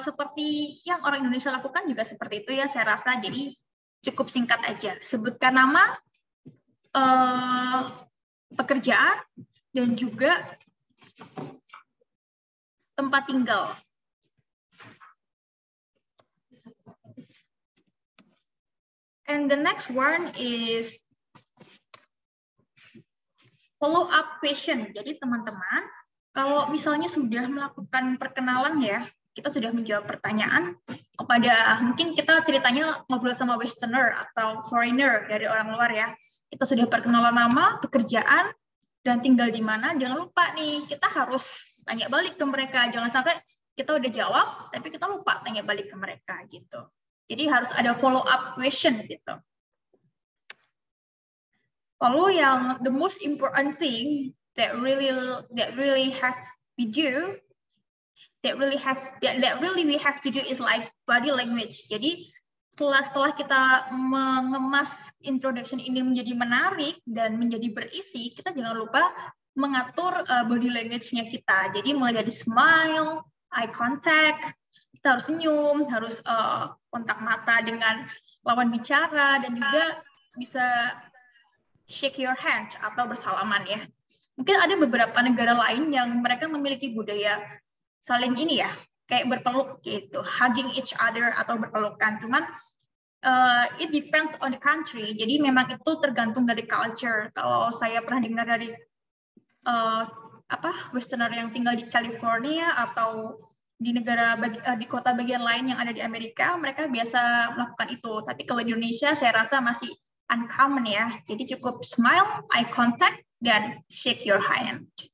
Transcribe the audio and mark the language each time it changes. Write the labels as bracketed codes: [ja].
[id] Seperti yang orang Indonesia lakukan juga seperti itu ya, saya rasa. Jadi cukup singkat aja. Sebutkan nama, pekerjaan, dan juga tempat tinggal. [en] And the next one is follow up question. [id] Jadi teman-teman, kalau misalnya sudah melakukan perkenalan ya, kita sudah menjawab pertanyaan kepada, mungkin kita ceritanya ngobrol sama Westerner atau foreigner dari orang luar ya. Kita sudah perkenalan nama, pekerjaan, dan tinggal di mana. Jangan lupa nih, kita harus tanya balik ke mereka. Jangan sampai kita udah jawab, tapi kita lupa tanya balik ke mereka gitu. Jadi harus ada follow up question gitu. Lalu yang [en] the most important thing that really have we do, that really we have to do is like body language. [id] Jadi setelah kita mengemas introduction ini menjadi menarik dan menjadi berisi, kita jangan lupa mengatur body language-nya kita. Jadi mulai dari smile, eye contact, kita harus senyum, harus kontak mata dengan lawan bicara, dan juga bisa [en] shake your hand [id] atau bersalaman ya. Mungkin ada beberapa negara lain yang mereka memiliki budaya saling ini ya, kayak berpeluk gitu, [en] hugging each other [id] atau berpelukan. Cuman [en] it depends on the country. [id] Jadi memang itu tergantung dari culture. Kalau saya pernah dengar dari Westerner yang tinggal di California atau di di kota bagian lain yang ada di Amerika, mereka biasa melakukan itu. Tapi kalau di Indonesia saya rasa masih uncommon ya. Jadi cukup smile, eye contact, dan [en] shake your hand.